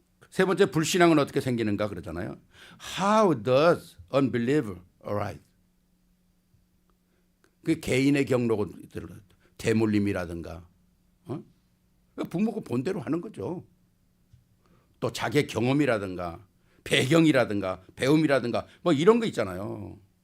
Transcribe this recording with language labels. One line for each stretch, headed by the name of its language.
Korean: 세 번째 불신앙은 어떻게 생기는가 그러잖아요.
English: How does unbelief arise?
Korean: 그 개인의 경로고 대물림이라든가 부모가 본대로 하는 거죠. 또 자기의 경험이라든가 배경이라든가 배움이라든가 뭐 이런 거 있잖아요.